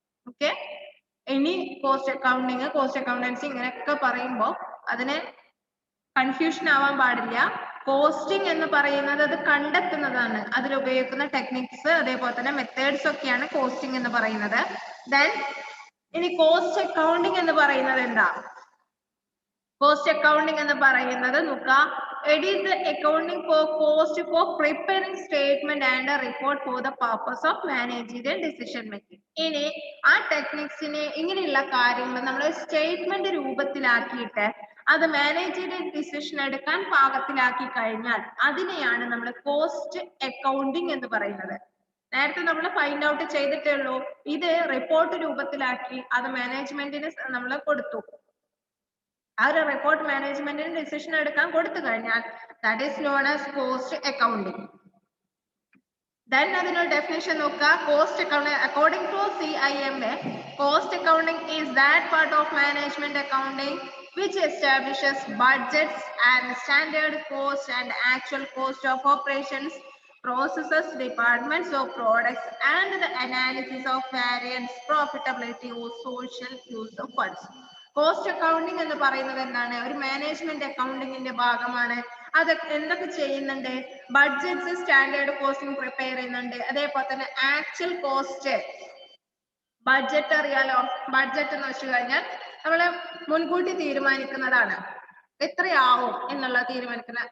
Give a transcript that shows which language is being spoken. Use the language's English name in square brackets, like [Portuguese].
[Malayalam] Okay, ഇനി cost accounting, cost accountancy ഇങ്ങനെയൊക്കെ പറയുമ്പോൾ അതിന് കൺഫ്യൂഷൻ ആവാൻ പാടില്ല. കോസ്റ്റിംഗ് എന്ന് പറയുന്നത് അത് കണ്ടെത്തുന്നതാണ്, അതിൽ ഉപയോഗിക്കുന്ന ടെക്നിക്സ് അതേപോലെ തന്നെ മെത്തേഡ്സ് ഒക്കെയാണ് കോസ്റ്റിംഗ് എന്ന് പറയുന്നത്. ദെൻ ഇനി കോസ്റ്റ് അക്കൗണ്ടിങ് എന്ന് പറയുന്നത് എന്താ? കോസ്റ്റ് അക്കൗണ്ടിങ് എന്ന് പറയുന്നത് നോക്കുക, [English] it is the accounting for cost for preparing statement and a report for the purpose of managerial decision making. [Malayalam] ഇനി ആ ടെക്നിക്സിനെ ഇങ്ങനെയുള്ള കാര്യങ്ങൾ നമ്മൾ സ്റ്റേറ്റ്മെന്റ് രൂപത്തിലാക്കിയിട്ട് അത് മാനേജറിയൽ ഡിസിഷൻ എടുക്കാൻ പാകത്തിലാക്കി കഴിഞ്ഞാൽ അതിനെയാണ് നമ്മൾ കോസ്റ്റ് അക്കൗണ്ടിങ് എന്ന് പറയുന്നത്. നേരത്തെ നമ്മൾ ഫൈൻഡ് ഔട്ട് ചെയ്തിട്ടേ ഉള്ളൂ, ഇത് റിപ്പോർട്ട് രൂപത്തിലാക്കി അത് മാനേജ്മെന്റിന് നമ്മൾ കൊടുത്തു. ആ ഒരു റിപ്പോർട്ട് മാനേജ്മെന്റിന് ഡിസിഷൻ എടുക്കാൻ കൊടുത്തു കഴിഞ്ഞാൽ [English] That is known as cost accounting. [Malayalam] Then അതിനൊരു ഡെഫിനേഷൻ നോക്കുക. [English] Cost accounting according to CIMA, cost accounting is that part of management accounting which establishes budgets and standard cost and actual cost of operations, processes, departments of products and the analysis of variance, profitability or social use of funds. [Malayalam] Cost accounting എന്ന് പറയുന്നത് എന്താണ്? ഒരു management അക്കൗണ്ടിങ്ങിന്റെ ഭാഗമാണ്. അത് എന്തൊക്കെ ചെയ്യുന്നുണ്ട്? Budgets, standard costing prepare ചെയ്യുന്നുണ്ട്. അതേപോലെ തന്നെ ആക്ച്വൽ കോസ്റ്റ്, ബഡ്ജറ്റ് അറിയാലോ, ബഡ്ജറ്റ് എന്ന് വെച്ച് കഴിഞ്ഞാൽ നമ്മള് മുൻകൂട്ടി തീരുമാനിക്കുന്നതാണ്, എത്രയാവും എന്നുള്ള തീരുമാനിക്കുന്നത്.